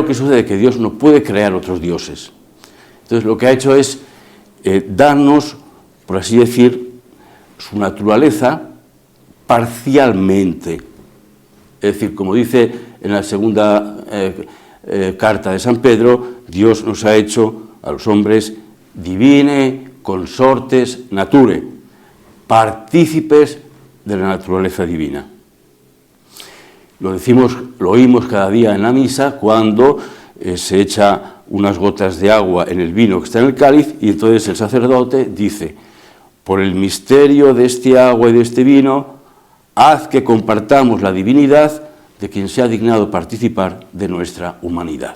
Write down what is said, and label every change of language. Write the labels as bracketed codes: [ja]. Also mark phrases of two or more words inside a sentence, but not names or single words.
[es] Que Dios no puede crear otros dioses. Entonces lo que ha hecho es darnos, por así decir, su naturaleza parcialmente. Es decir, como dice en la segunda carta de San Pedro, Dios nos ha hecho a los hombres [la] divine consortes nature, [es] partícipes de la naturaleza divina. Lo oímos cada día en la misa cuando se echa unas gotas de agua en el vino que está en el cáliz y entonces el sacerdote dice: por el misterio de este agua y de este vino, haz que compartamos la divinidad de quien se ha dignado participar de nuestra humanidad.